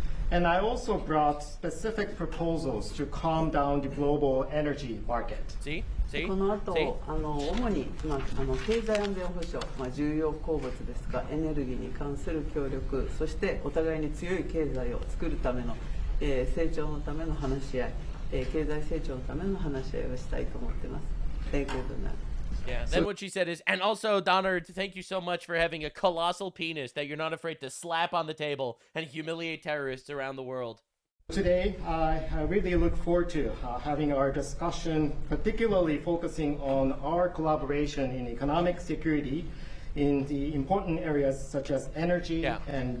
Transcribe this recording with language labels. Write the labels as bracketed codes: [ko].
[en] And I also brought specific proposals to calm down the global energy market. See? [ja] この後、主に、経済安全保障、重要鉱物ですが、エネルギーに関する協力、そしてお互いに強い経済を作るための、成長のための話し合い、経済成長のための話し合いをしたいと思っています。 [en] Thank you very much. Yeah, then what she said is, and also, Donard, thank you so much for having a colossal penis that you're not afraid to slap on the table and humiliate terrorists around the world. Today, I really look forward to having our discussion, particularly focusing on our collaboration in economic security in the important areas such as energy and